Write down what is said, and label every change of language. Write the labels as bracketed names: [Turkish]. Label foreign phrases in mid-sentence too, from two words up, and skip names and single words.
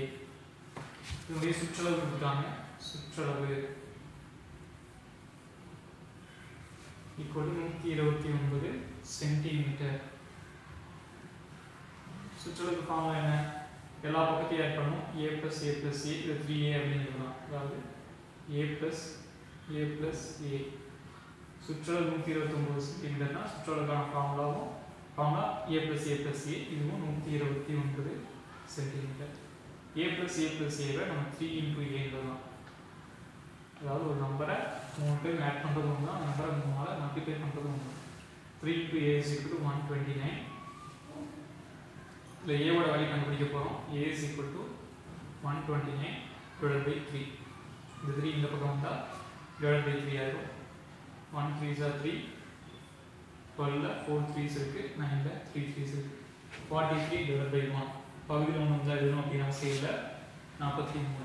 [Tamil] இதனுடைய சுற்றளவு கொடுத்தாங்க. சுற்றளவு [English] equal to [Tamil] 129 சென்டிமீட்டர். சுற்றளவு ஃபார்முலா என்ன, எல்லா பக்கத்தையும் ஆட் பண்ணணும். [English] a plus a plus a [Tamil] இது 3a அப்படின்னு எழுதலாம். அதாவது [English] a plus a. [Tamil] சுற்றளவு 129 சென்டிமீட்டர்னா சுற்றளவுக்கான ஃபார்முலாவும் [English] a plus a plus a [Tamil] இதுவும் 129 சென்டிமீட்டர். [English] a plus a plus a [Tamil] நம்ம 3 × a எழுதலாம். அதாவது ஒரு நம்பரை 3 [English] time add [Tamil] பண்ணுறது ஒன்று தான், நம்பரை 3ஆல் மல்டிப்ளை பண்ணுறது ஒன்று. [English] 3 × a is equal to 129. [Tamil] இல்லை ஏவோட வேல்யூ கண்டுபிடிக்க போகிறோம். [English] a is equal to 129/3. [Tamil] இந்த 3 இந்த பக்கம் வந்தால் /3 ஆயிரும். 1 [English] 3s are 3, [Tamil] 12 4 3s இருக்கு, 9 3 3s இருக்கு. 43/1. பகுதியில் 1 வந்தால் எழுதணும் அப்படின்னு அவசியம் இல்லை. 43.